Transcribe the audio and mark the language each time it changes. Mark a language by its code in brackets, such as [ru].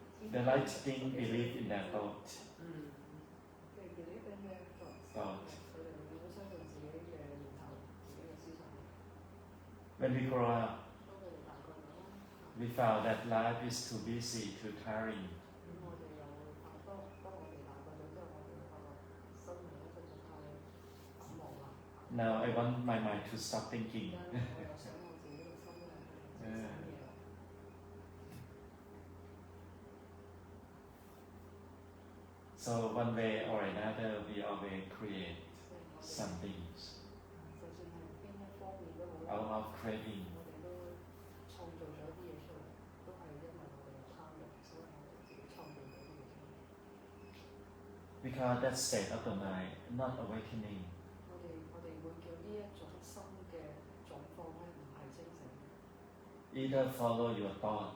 [en] They like to think, believe in their thought. [yue] 佢哋 [en] believe in their thoughts。 Thought. [yue] 佢哋會相信自己嘅念頭、自己嘅思想。 [en] When we grow up, [yue] 當佢哋大個咗啦， [en] we found that life is too busy, too tiring. [yue] 咁我哋又當我哋大個咗之後，我哋發覺生命咧實在太繁忙啦。 [en] Now I want my mind to stop [yue] 而 [en] thinking. [yue] 家咧，我又想我自己嘅心咧係想嘢啦。 [en] So one way or another, we always create [yue] 即係我哋 [en] some things [yue] 就算係邊一方面都好 [en] out [yue] 啦， [en] of craving. [yue] 我哋都創造咗啲嘢出嚟，都係因為我哋有貪欲，所以我哋自己創造咗啲嘢出嚟。 [en] Because that state of the mind not awakening. [yue] 我哋會叫呢一種心嘅狀況咧，唔係清醒嘅， [en] Either follow your thought